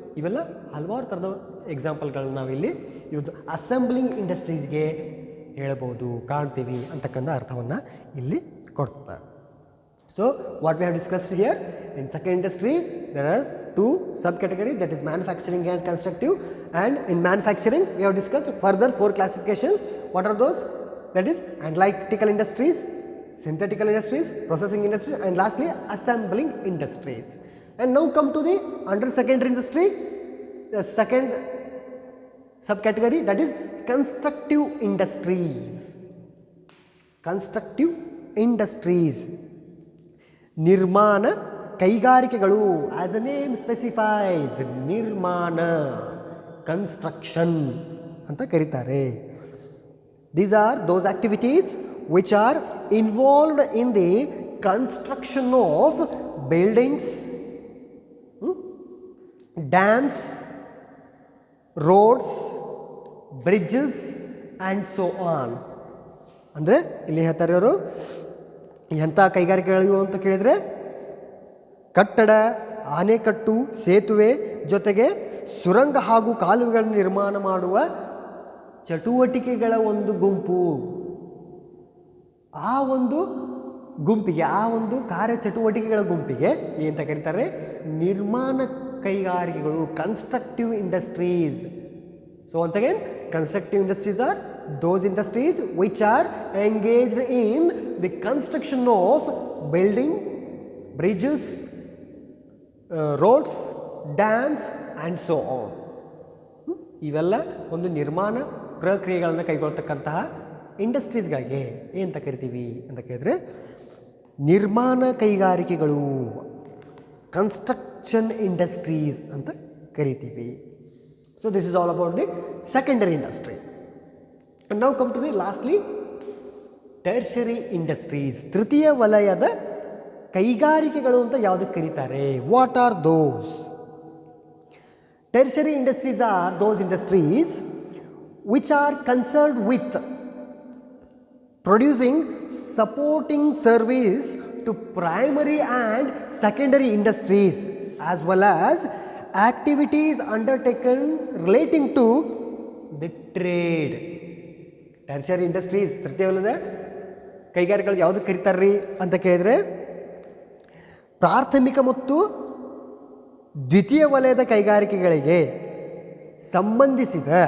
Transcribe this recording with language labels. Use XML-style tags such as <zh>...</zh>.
<kn>ಇವೆಲ್ಲ ಹಲವಾರು ಥರದ ಎಕ್ಸಾಂಪಲ್ಗಳನ್ನ ನಾವಿಲ್ಲಿ ಇವತ್ತು ಅಸೆಂಬ್ಲಿಂಗ್ ಇಂಡಸ್ಟ್ರೀಸ್ಗೆ ಹೇಳ್ಬೋದು, ಕಾಣ್ತೀವಿ ಅಂತಕ್ಕಂಥ ಅರ್ಥವನ್ನು ಇಲ್ಲಿ ಕೊಡ್ತಾರೆ.</kn> <en>So what we have discussed here in second industry there are two subcategories, that is manufacturing and constructive, and in manufacturing we have discussed further 4 classifications. What are those? That is analytical industries, synthetical industries, processing industries, and lastly assembling industries. And now come to the under secondary industry, the second subcategory, that is constructive industries. Constructive industries,</en> <kn>ನಿರ್ಮಾಣ ಕೈಗಾರಿಕೆಗಳು,</kn> <en>as a name specifies, ನಿರ್ಮಾಣ, construction</en> <kn>ಅಂತ ಕರೀತಾರೆ.</kn> <en>These are those activities which are involved in the construction of buildings, dams, roads, bridges and so on.</en> <kn>ಅಂದರೆ ಇಲ್ಲಿ ಹೇಳ್ತಾರೆ ಅವರು ಎಂಥ ಕೈಗಾರಿಕೆಗಳಿವು ಅಂತ ಕೇಳಿದರೆ ಕಟ್ಟಡ, ಆನೆಕಟ್ಟು, ಸೇತುವೆ ಜೊತೆಗೆ ಸುರಂಗ ಹಾಗೂ ಕಾಲುವೆಗಳನ್ನು ನಿರ್ಮಾಣ ಮಾಡುವ ಚಟುವಟಿಕೆಗಳ ಒಂದು ಗುಂಪು. ಆ ಒಂದು ಗುಂಪಿಗೆ, ಆ ಒಂದು ಕಾರ್ಯಚಟುವಟಿಕೆಗಳ ಗುಂಪಿಗೆ ಏನಂತ ಕರೀತಾರೆ? ನಿರ್ಮಾಣ ಕೈಗಾರಿಕೆಗಳು, constructive industries.</kn> <en>So once again, constructive industries are those industries which are engaged in the construction of building, bridges, roads, dams and so on.</en> <kn>ಇವೆಲ್ಲ ಒಂದು ನಿರ್ಮಾಣ ಪ್ರಕ್ರಿಯೆಗಳನ್ನು ಕೈಗೊಳ್ತಕ್ಕಂತಹ ಇಂಡಸ್ಟ್ರೀಸ್ಗಳಿಗೆ ಏನಂತ ಕರಿತೀವಿ ಅಂತ ಕೇಳಿದ್ರೆ ನಿರ್ಮಾಣ ಕೈಗಾರಿಕೆಗಳು, ಕನ್ಸ್ಟ್ರಕ್ಷನ್ ಇಂಡಸ್ಟ್ರೀಸ್ ಅಂತ ಕರಿತೀವಿ.</kn> <en>So this is all about the secondary industry. And now come to the lastly tertiary industries,</en> <kn>ತೃತೀಯ ವಲಯದ ಕೈಗಾರಿಕೆಗಳು ಅಂತ ಯಾವುದಕ್ಕೆ ಕರೀತಾರೆ?</kn> <en>What are those? Tertiary industries are those industries which are concerned with producing supporting service to primary and secondary industries as well as activities undertaken relating to the trade.</en> <kn>Tertiary industries, ತೃತೀಯ ವಲಯದ ಕೈಗಾರಿಕೆಗಳು ಯಾವುದಕ್ಕೆ ಕರೀತಾರ್ರಿ ಅಂತ ಕೇಳಿದರೆ ಪ್ರಾಥಮಿಕ ಮತ್ತು ದ್ವಿತೀಯ ವಲಯದ ಕೈಗಾರಿಕೆಗಳಿಗೆ ಸಂಬಂಧಿಸಿದ,</kn>